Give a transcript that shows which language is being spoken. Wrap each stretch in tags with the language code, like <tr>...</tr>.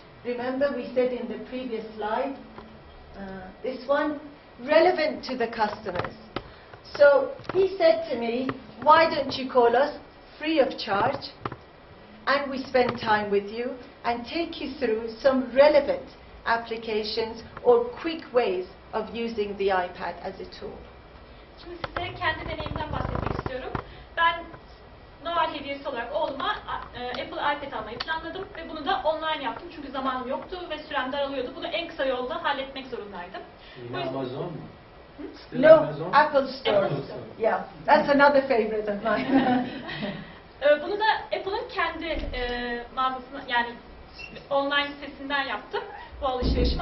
<en>Remember we said in the previous slide, this one, relevant to the customers. So he said to me, why don't you call us free of charge and we spend time with you and take you through some relevant applications or quick ways of using the iPad as a tool.</en> <tr>Şimdi size kendi deneyimden bahsetmek istiyorum. Ben Noel hediyesi olarak oğluma Apple iPad almayı planladım ve bunu da online yaptım çünkü zamanım yoktu ve sürem daralıyordu. Bunu en kısa yolda halletmek zorundaydım. Amazon mu?</tr> <en>No, Amazon? Apple Store. Apple Store. Yeah, that's another favorite of mine.</en> <tr>Bunu da Apple'ın kendi mağazasına yani online sitesinden yaptım. bu alışverişimi.</tr>